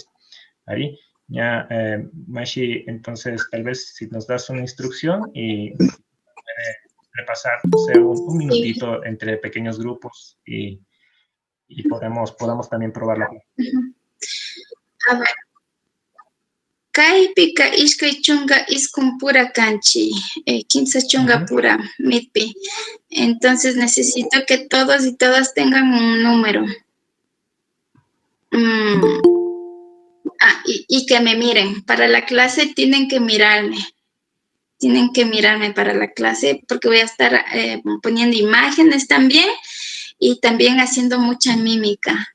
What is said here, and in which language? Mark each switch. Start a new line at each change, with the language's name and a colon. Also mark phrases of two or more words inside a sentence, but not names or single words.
Spanish: Ari, ya, Mashi, entonces tal vez si nos das una instrucción y repasar, o sea, un minutito entre pequeños grupos y podamos también probarla. A ver.
Quechua: Kaypika ishkay chunga iskun pura kanchi, 15 chunga pura mitpi.
Spanish: Entonces necesito que todos y todas tengan un número. Y que me miren. Para la clase tienen que mirarme. Tienen que mirarme para la clase porque voy a estar poniendo imágenes también y también haciendo mucha mímica.